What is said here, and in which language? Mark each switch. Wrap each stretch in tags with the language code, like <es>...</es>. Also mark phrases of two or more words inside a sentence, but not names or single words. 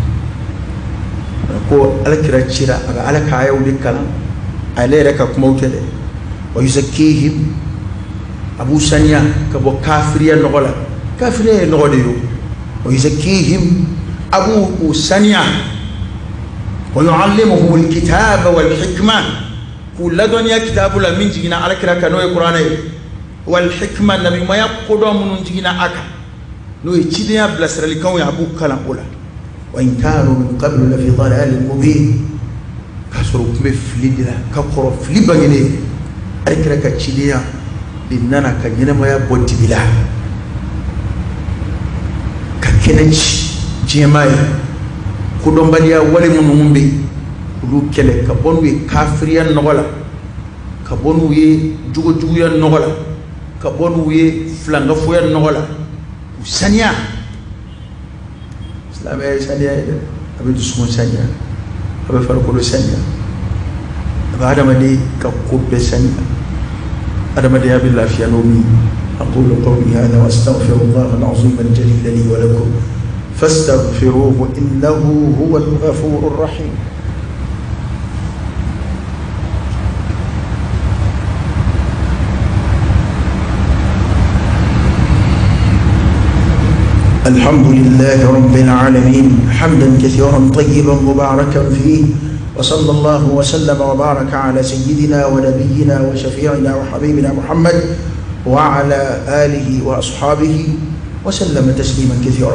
<bm>ko alakira cira a bɛ ala ka ayaw de kalan ale yɛrɛ ka kumaw tɛ dɛ</bm> <ar>ويزكيهم</ar> <bm>a b'u saniya ka bɔ kafiriya nɔgɔ la kafiriya ye nɔgɔ de ye</bm> <ar>ويزكيهم</ar> <bm>a b'u saniya</bm> <ar>ويعلمهم الكتاب والحكمة</ar> <bm>k'u ladɔnniya kitabu la min jiginna alakira kan n'o ye kuranɛ ye</bm> <ar>والحكمة</ar> <bm>nabimaya kodɔn minnu jiginna a kan n'o ye cidenya bilasiralikanw ye a b'u kalan o la</bm> <ar>وإن كانوا من قبل لفي ضلال مبين</ar> <bm>k'a sɔrɔ u tun bɛ fili de la ka kɔrɔ fili bangenen alakira ka cidenya de nana ka ɲɛnamaya bɔ dibi la ka kɛnɛ ci diɲɛmaa ye kodɔnbaliya wale minnu bɛ yen olu kɛlɛ ka bɔ n'u ye kafiriya nɔgɔ la ka bɔ n'u ye jogojuguya nɔgɔ la ka bɔ n'u ye filankafoya nɔgɔ la u saniya silamɛya ye saniya ye dɛ a bɛ dusukun saniya a bɛ farikolo saniya a bɛ adamaden ka ko bɛɛ saniya adamadenya bɛ lafiya n'o min</bm> <ar>أقول قولي هذا وأستغفر الله العظيم الجليل لي ولكم فاستغفروه إنه هو الغفور الرحيم. الحمد لله رب العالمين حمدا كثيرا طيبا مباركا فيه وصلى الله وسلم وبارك على سيدنا ونبينا وشفيعنا وحبيبنا محمد وعلى آله وأصحابه وسلم تسليما كثيرا.</ar>